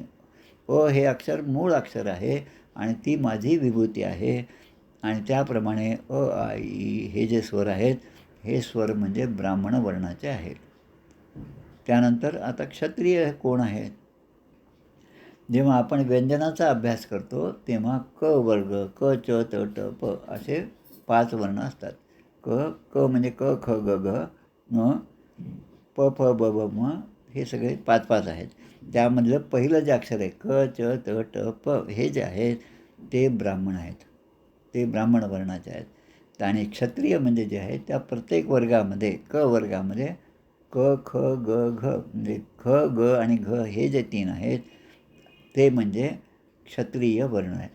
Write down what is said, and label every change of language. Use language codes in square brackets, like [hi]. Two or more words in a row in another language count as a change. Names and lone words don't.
[mr] अ हे अक्षर मूळ अक्षर आहे आणि ती माझी विभूती आहे. आणि त्याप्रमाणे अ, आ, इ हे जे स्वर आहेत, हे स्वर म्हणजे ब्राह्मण वर्णाचे आहेत. त्यानंतर आता क्षत्रिय कोण आहेत? जेव्हा आपण व्यंजनाचा अभ्यास करतो तेव्हा क वर्ग, क च त ट प असे 5 वर्ण असतात. क म्हणजे क ख ग घ म, प फ ब ब म, हे सगळे 5 आहेत. त्यामधलं पहिलं जे अक्षर आहे क च त ट प हे जे आहेत ते ब्राह्मण आहेत, ते ब्राह्मण वर्णाचे आहेत. आणि क्षत्रिय म्हणजे जे आहेत त्या प्रत्येक वर्गामध्ये, क वर्गामध्ये क ख ग घ म्हणजे ख ग आणि घ हे जे 3 आहेत ते म्हणजे क्षत्रिय वर्ण आहेत.